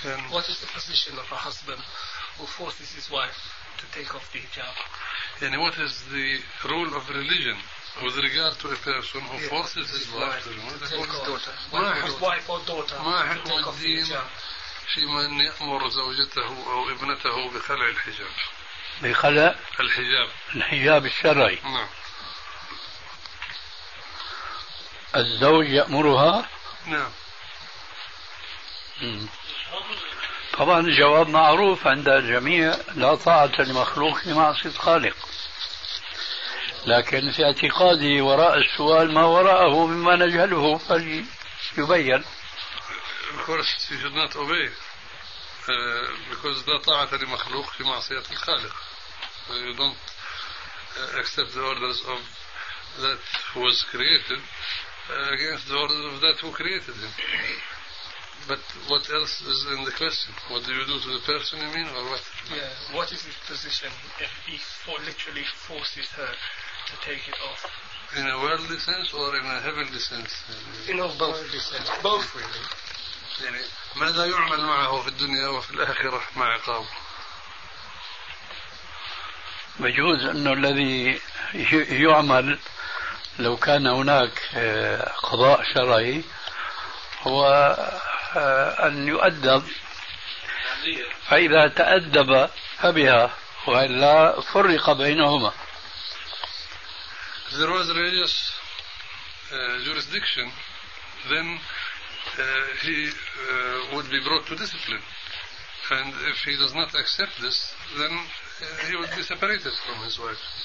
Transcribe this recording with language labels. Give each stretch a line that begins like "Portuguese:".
English: What is the position of a husband who forces his wife to take off the hijab? And what is the role of religion with regard to a person who forces his wife to take off his wife or daughter to take off the hijab?
Arabic: من يأمر زوجته أو ابنته بخلع الحجاب. بخلع الحجاب. الحجاب الشرعي. نعم. الزوج يأمرها. نعم. طبعا الجواب معروف عند الجميع، لا طاعة لمخلوق في معصية خالق. لكن في اعتقادي وراء السؤال ما وراءه مما نجهله فليبين.
English: Of course you should not obey. Because that
Arabic: طاعة لمخلوق في معصية الخالق.
English: You don't accept the orders of that who was created against the orders of that who created him. But what else is in the question? What do you do to the person, you mean, or what? Yeah. What is his position if he literally forces her to take it off? In a worldly sense or in a heavenly sense? In all both worldly sense. Both really.
Arabic: يعني ماذا يعمل معه في الدنيا وفي الآخرة مع عقابه؟ بجوز أنه الذي يعمل لو كان هناك قضاء شرعي هو أن يؤدب، فإذا تأدب فبها وإلا فرق بينهما.
English: There was religious jurisdiction then he would be brought to discipline, and if he does not accept this, then he would be separated from his wife.